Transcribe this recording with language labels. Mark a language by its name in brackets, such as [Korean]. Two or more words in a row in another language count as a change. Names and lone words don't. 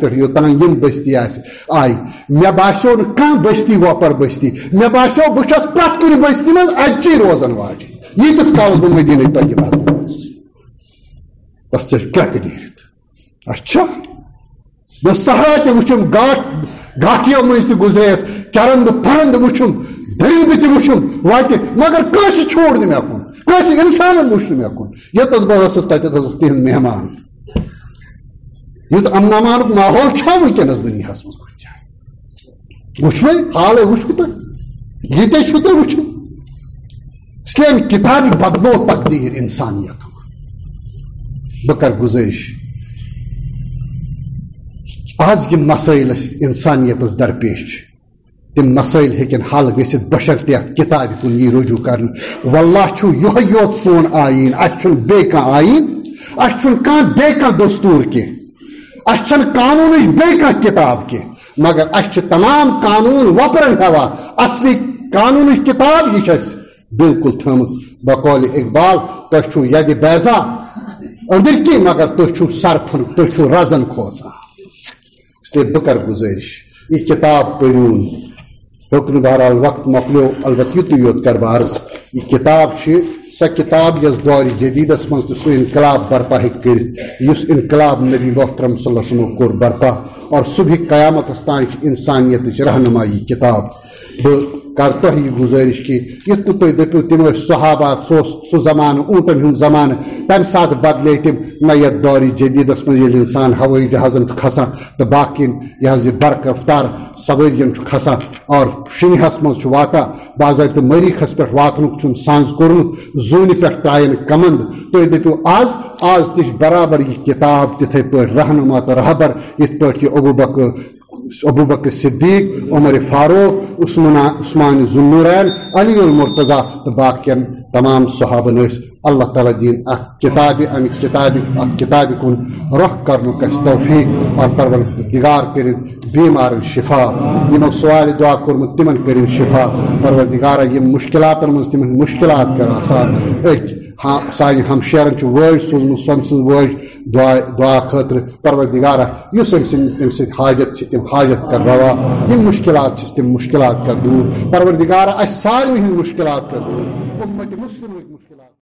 [Kashmiri] پٮ۪ٹھ یوٚتام یِم بستی آیہِ مےٚ باسیو نہٕ کانٛہہ بستی وۄپر بستی مےٚ باسیو بہٕ چھس پرٛٮ۪تھ کُنہِ بستی منٛز اَجچی روزن واجیٚنۍ ییٖتِس کالس بہٕ مدیٖنہ طیبہ اوسُس بس ژےٚ چھُ کرٛٮ۪کہٕ نیٖرِتھ اچھا بہٕ صحرا تہِ وٕچھُم گاٹھیو مٔنٛزۍ تہِ گُزرییس چرند پرند وٕچھُم دٔریٖبہٕ تہِ وٕچھُم وتہِ مگر کٲنٛسہِ چھوڑ نہٕ مےٚ کُن کٲنٛسہِ اِنسانن وٕچھ نہٕ مےٚ کُن یوٚتَتھ بہٕ ٲسٕس تتٮ۪تھ ٲسٕس تِہنٛز مہمان یُتھ امن امانُک ماحول چھا وٕنکیٚنس دُنیاہس منٛز کُنہِ جایہِ وٕچھوے حالے وٕچھوٕ تۄہہِ ییٚتے چھُو تۄہہِ وٕچھُن [Urdu] اس لیے [Kashmiri] امہِ کِتابہِ بدلو تقدیٖر انسانیتُک بہٕ کرٕ گُزٲرِش آز یِم مسائل انسانیتس درپیش چھِ تِم مسائل ہیٚکن حل گٔژھِتھ بشرطِ اتھ کِتابہِ کُن یی رجوع کرنہٕ واللہ چھُ یِہوے یوت سون آیٖن اَسہِ چھُنہٕ بیٚیہِ کانٛہہ آیٖن اَسہِ چھُنہٕ کانٛہہ بیٚیہِ کانٛہہ دستوٗر کینٛہہ اَسہِ چھنہٕ قانوٗنٕچ بیٚیہِ کانٛہہ کِتاب کینٛہہ مگر اَسہِ چھِ تمام قانوٗن وۄپرن ہٮ۪وان اصلی قانوٗنٕچ کِتاب یہِ چھِ اَسہِ بالکل تھٲمٕژ بقولِ اقبال تۄہہِ چھُو یدِ بیزا أنٛدٕرۍ کِنۍ مگر تُہۍ چھُو سرفن تُہۍ چھُو رزن کھوژان [Urdu] اس لیے [Kashmiri] بہٕ کرٕ گُزٲرِش یہِ کِتاب پٔرِوُن ہیوٚک نہٕ بہرحال وقت مۄکلیو البتہٕ یُتُے یوت کرٕ بہٕ عرض یہِ کِتاب چھِ سۄ کِتاب یۄس دورِ جدیٖدس منٛز تہِ سُہ انقلاب برپا ہیٚکہِ کٔرِتھ یُس انقلاب نبی محترم [Arabic] صلی اللہ علیہ وسلم [Kashmiri] کوٚر برپا اور صبحِ قیامتس تام چھِ انسانیتٕچ رہنما یہِ کِتاب بہٕ کرٕ تۄہہِ یہِ گُزٲرِش کہِ یُتھ نہٕ تُہۍ دٔپِو تِم ٲسۍ صحابات سُہ اوس سُہ زمانہٕ اوٗنٹن ہُنٛد زمانہٕ تمہِ ساتہٕ بدلے تِم نہ یتھ دورِ جدیٖدس منٛز ییٚلہِ انسان ہوٲیی جہازن چھُ کھسان تہٕ باقین یہِ حظ یہِ برق رفتار سوٲرین چھُ کھسان اور شِنہس منٛز چھُ واتان باضٲبطہٕ مریٖخس پٮ۪ٹھ واتنُک چھُنہٕ سنٛز کوٚرمُت زوٗنہِ پٮ۪ٹھ ترٛایہِ نہٕ کمنٛد تُہۍ دٔپِو آز تہِ چھِ برابر یہِ کِتاب تِتھٕے پٲٹھۍ رہنما تہٕ رہبر یِتھ پٲٹھۍ یہِ ابو بکر صدیق عمر فاروق عثمان ذوالنورین علی المرتضیٰ تہٕ باقین تمام صحابن ٲسۍ اللہ تعالیٰ دِیِن اکھ کِتابہِ کُن رۄخ کرنُک اَسہِ توفیٖق اور پروردگار کٔرِنۍ بیمارن شفا یِمو سوالہِ دعا کوٚرمُت تِمن کٔرِنۍ شفا پروردگارا یِم مُشکلاتن منٛز تِمن مُشکلات کر آسان أکۍ سانہِ ہمشیرن چھُ وٲج سوٗزمُت سۄن سٕنٛز وٲج دعا خٲطرٕ پروردگارا یُس أمۍ سٕنٛدۍ حاجت چھِ تِم حاجت کر روا یِم مُشکلات چھِس تِم مُشکلات کر دوٗر پروردگارا اَسہِ سارنٕے ہٕنٛدۍ مُشکلات کر دوٗر اُمتِ مُسلِمٕکۍ مُشکلات